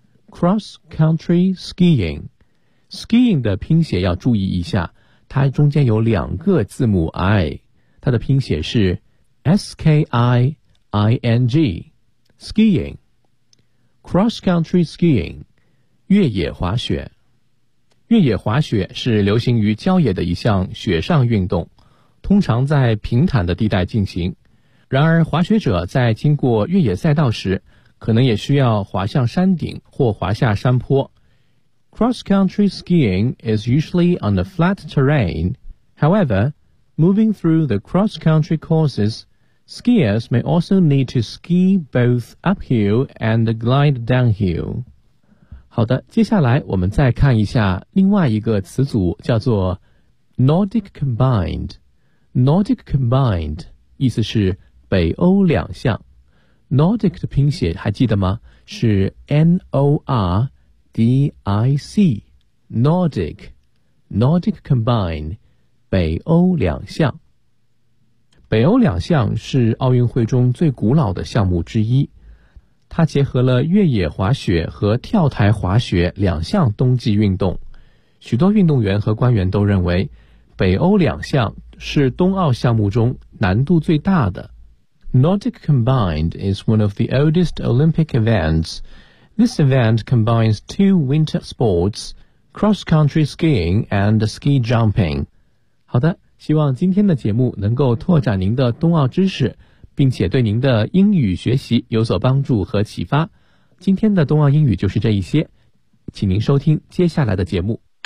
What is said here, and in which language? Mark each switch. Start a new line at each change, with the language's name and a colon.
Chinese: cross country skiing， skiing 的拼写要注意一下，它中间有两个字母 I， 它的拼写是 S-K-I-I-N-G skiing， cross country skiing， 越野滑雪。越野滑雪是流行于郊野的一项雪上运动，通常在平坦的地带进行，然而滑雪者在经过越野赛道时可能也需要滑向山顶或滑下山坡。
English: Cross-country skiing is usually on the flat terrain. However, moving through the cross-country courses, skiers may also need to ski both uphill and glide downhill.
Chinese: 好的，接下来我们再看一下另外一个词组，叫做 Nordic combined. Nordic combined 意思是北欧两项。 Nordic 的拼写还记得吗？是 N-O-R-D-I-C, Nordic, Nordic Combine, 北欧两项。北欧两项是奥运会中最古老的项目之一，它结合了越野滑雪和跳台滑雪两项冬季运动。许多运动员和官员都认为北欧两项是冬奥项目中难度最大的。
English: Nordic Combined is one of the oldest Olympic eventsThis event combines two winter sports, cross-country skiing and ski jumping.
Chinese: 好的，希望今天的节目能够拓展您的冬奥知识，并且对您的英语学习有所帮助和启发。今天的冬奥英语就是这一些，请您收听接下来的节目。